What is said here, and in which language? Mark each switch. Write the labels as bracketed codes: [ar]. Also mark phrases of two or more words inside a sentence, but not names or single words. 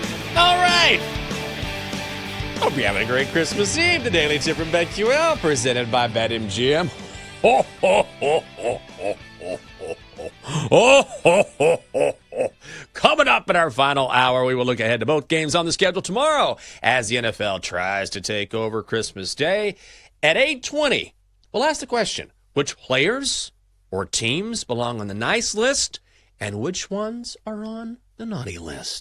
[en] All right. Hope you're having a great Christmas Eve. The Daily Tip from BetQL, presented by BetMGM. Ho, ho, ho, ho, ho, ho, ho, ho. Oh, ho, ho, ho, ho. Coming up in our final hour, we will look ahead to both games on the schedule tomorrow as the NFL tries to take over Christmas Day. At 8:20, we'll ask the question, which players or teams belong on the nice list and which ones are on the naughty list?